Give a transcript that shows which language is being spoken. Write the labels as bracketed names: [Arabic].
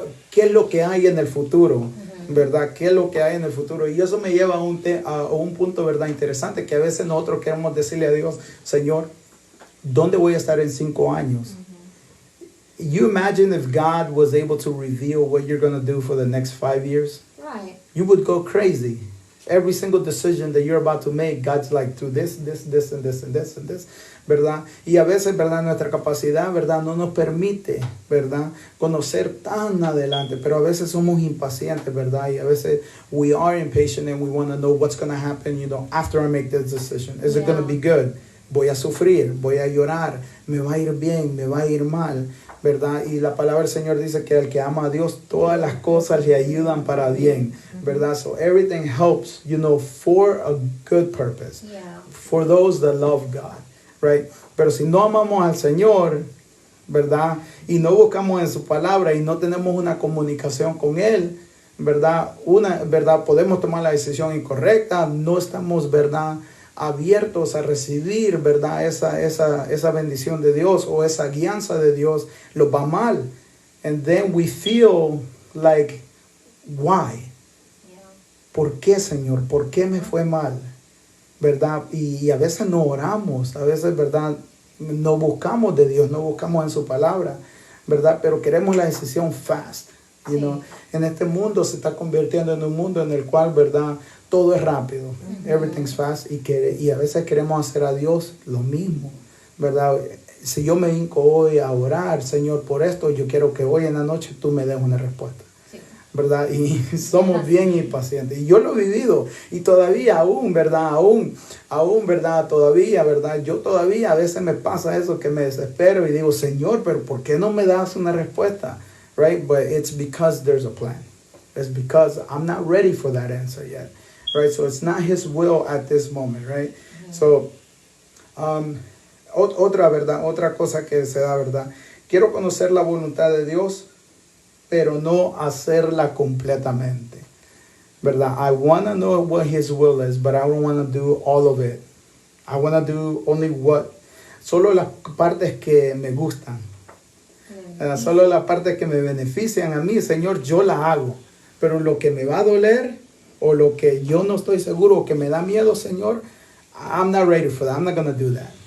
[Spanish] Qué es lo que hay en el futuro, ¿verdad? ¿Qué es lo que hay en el futuro? Y eso me lleva a un punto, ¿verdad? Interesante, que a veces nosotros queremos decirle a Dios, Señor, ¿dónde voy a estar en 5 años? [English] You imagine if God was able to reveal what you're going to do for the next 5 years? Right. You would go crazy. Every single decision that you're about to make, God's like, do this, and this, and this, [Spanish] ¿verdad? Y a veces, ¿verdad? Nuestra capacidad, ¿verdad? No nos permite, ¿verdad? Conocer tan adelante, pero a veces somos impacientes, ¿verdad? Y a veces [English] we are impatient and we want to know what's going to happen, after I make this decision. Is it going to be good? [Spanish] Voy a sufrir, voy a llorar, me va a ir bien, me va a ir mal, ¿verdad? Y la palabra del Señor dice que al que ama a Dios, todas las cosas le ayudan para bien, ¿verdad? [English] So everything helps, for a good purpose. Yeah. For those that love God, right? [Spanish] Pero si no amamos al Señor, ¿verdad? Y no buscamos en su palabra y no tenemos una comunicación con Él, ¿verdad? ¿Verdad? Podemos tomar la decisión incorrecta, no estamos, ¿verdad? Abiertos a recibir, ¿verdad? Esa bendición de Dios o esa guianza de Dios, lo va mal. [English] And then we feel like, why? Yeah. [Spanish] ¿Por qué, Señor? ¿Por qué me fue mal? ¿Verdad? Y a veces no oramos, a veces, ¿verdad? No buscamos de Dios, no buscamos en su palabra, ¿verdad? Pero queremos la decisión fast. Sí. En este mundo se está convirtiendo en un mundo en el cual, ¿verdad? Todo es rápido. [English] Everything's fast. [Spanish] Y a veces queremos hacer a Dios lo mismo, ¿verdad? Si yo me hinco hoy a orar, Señor, por esto, yo quiero que hoy en la noche tú me des una respuesta. Sí. ¿Verdad? Y somos bien impacientes. Y yo lo he vivido. Y todavía aún, ¿verdad? Aún, ¿verdad? Todavía, ¿verdad? Yo todavía a veces me pasa eso que me desespero y digo, Señor, pero ¿por qué no me das una respuesta? [English] Right? But it's because there's a plan. It's because I'm not ready for that answer yet. Right? So it's not His will at this moment, right? [Spanish] So, otra cosa que se da, ¿verdad? Quiero conocer la voluntad de Dios, pero no hacerla completamente, ¿verdad? [English] I want to know what His will is, but I don't want to do all of it. I want to do [Spanish] solo las partes que me gustan. Solo las partes que me benefician a mí, Señor, yo la hago. Pero lo que me va a doler o lo que yo no estoy seguro o que me da miedo, Señor, [English] I'm not ready for that. I'm not going to do that.